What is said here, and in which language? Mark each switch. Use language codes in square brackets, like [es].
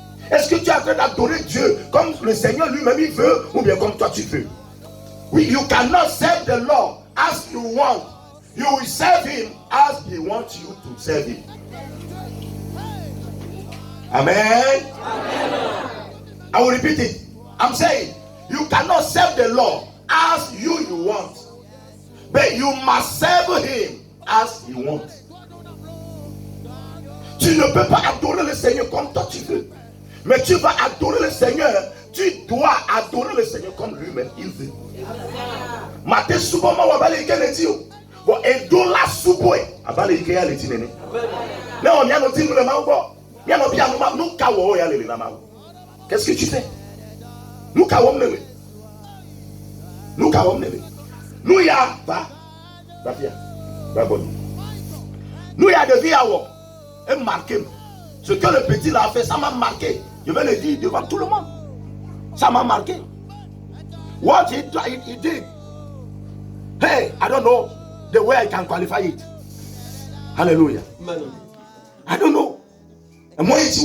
[fr] Est-ce que tu es en train d'adorer Dieu comme le Seigneur lui-même il veut ou bien comme toi tu veux? [en] Oui, you cannot serve the Lord as you want. You will serve him as he wants you to serve him. Amen. Amen. I will repeat it. I'm saying you cannot serve the Lord as you want, but you must serve him as he wants. [fr] Tu ne peux pas adorer le Seigneur comme toi tu veux. Mais tu vas adorer le Seigneur. Tu dois adorer le Seigneur comme lui-même il veut. Maté souvent ma wabale ikene dio. Bon et do la souboe. Abale ikea le tinene. Mais on y a no tin le mawo. Y a no bia no nous kawo ya le la mawo. Qu'est-ce que tu fais? Nous kawo mnele. Nous kawo mnele. Nous ya va. Va bien. Va bon. Nous ya de vie à wo. Et marqué. Ce que le petit là a fait, ça m'a marqué. Je vais le dire devant tout le monde. Ça m'a marqué. What he did. [en] Hey, I don't know the way I can qualify it. Hallelujah. I don't know. And moi,